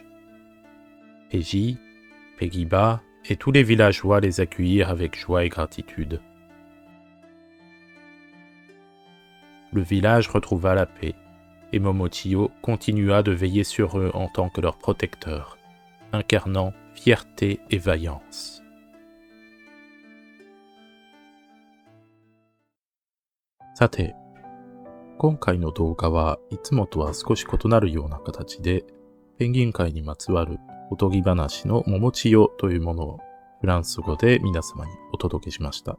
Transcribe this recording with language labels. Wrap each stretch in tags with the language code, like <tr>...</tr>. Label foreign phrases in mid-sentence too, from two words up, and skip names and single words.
<fr>Peji, Pegiba et tous les villageois les accueillirent avec joie et gratitude. Le village retrouva la paix, et Momochiyo continua de veiller sur eux en tant que leur protecteur, incarnant fierté et vaillance.</fr> <ja>さて、今回の動画はいつもとは少し異なるような形で、ペンギン界にまつわるおとぎ話のモモチヨというものをフランス語で皆様にお届けしました。</ja>